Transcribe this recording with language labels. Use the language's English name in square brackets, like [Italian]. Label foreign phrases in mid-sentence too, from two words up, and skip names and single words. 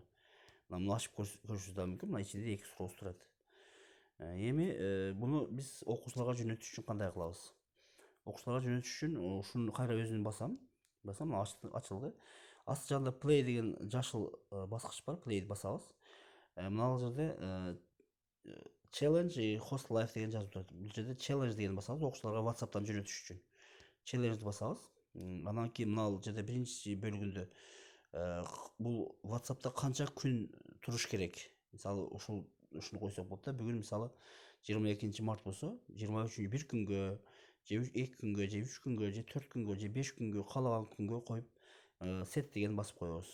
[Kyrgyz] Мына ачып көрүшүңүз да мүмкүн. Мына ичинде 2 суроо турат. Эми буну биз окуучуларга жөнөтүш үчүн кандай кылабыз? Окуучуларга жөнөтүш үчүн ушуну кайра өзүн басам. Ачылды. Асты жанында play деген жашыл баскыч бар. Play басабыз. Мына жерде challenge и [English] host live [Kyrgyz] деген жазып турат. Бул жерде challenge деген басабыз, окуучуларга WhatsApp'тан жөнөтүш үчүн. Challenge басабыз. Андан кийин мына жерде биринчи бөлүгүндө бул WhatsApp'та канча күн туруш керек? Мисалы, ушуну койсок болот да. Бүгүн мисалы 22 март болсо, 23 1 күнгө, же 2 күнгө, же 3 күнгө, же 4 күнгө, же 5 күнгө, каалаган күнгө коюп set деген басып коебуз.